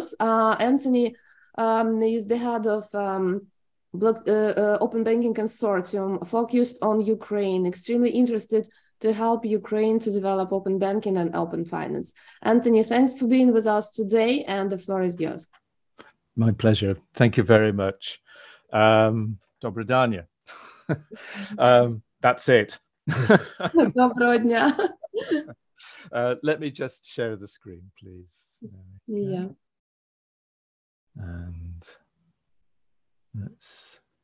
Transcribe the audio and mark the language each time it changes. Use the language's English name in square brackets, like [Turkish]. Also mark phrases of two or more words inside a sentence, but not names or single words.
[English] Anthony is the head of Open Banking Consortium focused on Ukraine, extremely interested to help Ukraine to develop open banking and open finance. Anthony, thanks for being with us today, and the floor is yours. My pleasure. Thank you very much. [Ukrainian] Доброго дня. [English] That's it. [Ukrainian] Доброго дня. [English] Let me just share the screen, please. Yeah. And let's.